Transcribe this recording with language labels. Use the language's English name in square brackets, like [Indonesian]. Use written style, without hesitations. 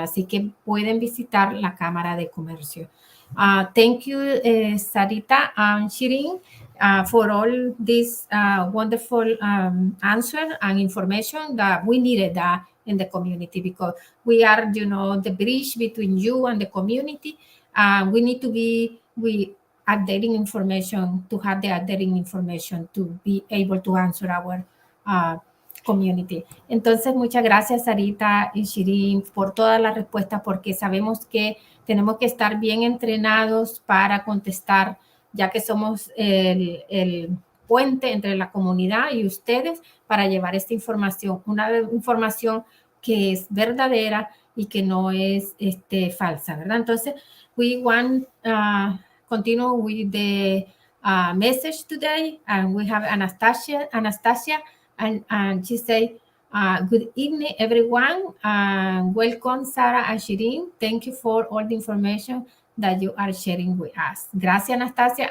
[Spanish] Así que pueden visitar la Cámara de Comercio. [English] Thank you, Sarita and Shireen, for all this wonderful answer and information that we needed in the community, because we are, the bridge between you and the community. We need to be updating information, to have the updating information to be able to answer our community. [Spanish] Entonces, muchas gracias, Sarita y Shireen, por todas las respuestas, porque sabemos que tenemos que estar bien entrenados para contestar, ya que somos el puente entre la comunidad y ustedes para llevar esta información, una información que es verdadera y que no es falsa, ¿verdad? [English] Entonces, we want continue with the message today, and we have Anastasia, and she say, good evening, everyone. Welcome, Sarah and Shireen. Thank you for all the information that you are sharing with us. [Spanish] Gracias, [English] Anastasia.